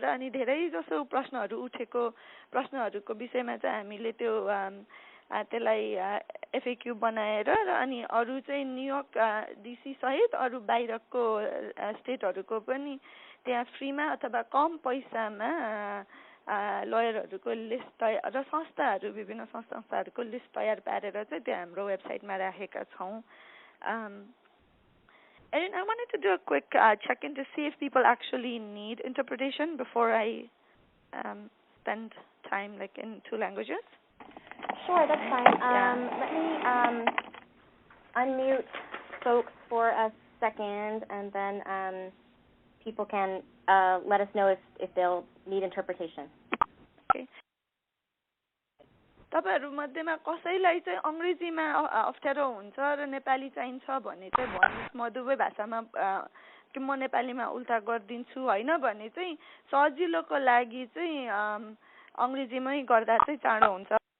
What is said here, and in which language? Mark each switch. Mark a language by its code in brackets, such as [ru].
[ne] र अनि धेरै जसो प्रश्नहरू उठेको प्रश्नहरूको विषयमा चाहिँ हामीले त्यो त्यसलाई एफएक्यू बनाएर र अनि अरू चाहिँ न्युयोर्क डीसी सहित अरू बाहिरको स्टेटहरूको पनि त्यहाँ फ्रीमा अथवा कम पैसामा लयरहरूको लिस्ट र संस्थाहरू विभिन्न संस्थाहरूको लिस्ट तयार पारेर चाहिँ त्यो हाम्रो वेबसाइटमा राखेका छौँ। [en] And I wanted to do a quick check-in to see if people actually need interpretation before I spend time like in 2 languages? Sure, that's fine. Let me unmute folks for a second, and then people can let us know if they'll need interpretation. Okay. [ne] तपाईहरु मध्येमा कसैलाई चाहिँ अंग्रेजीमा अप्ठ्यारो हुन्छ र नेपाली चाहिन्छ भने चाहिँ भन्नुस्, म दुवै भाषामा कि म नेपालीमा उल्टा गर्दिन्छु हैन भने चाहिँ सजिलोको लागि चाहिँ अंग्रेजीमै गर्दा चाहिँ चाँडो हुन्छ।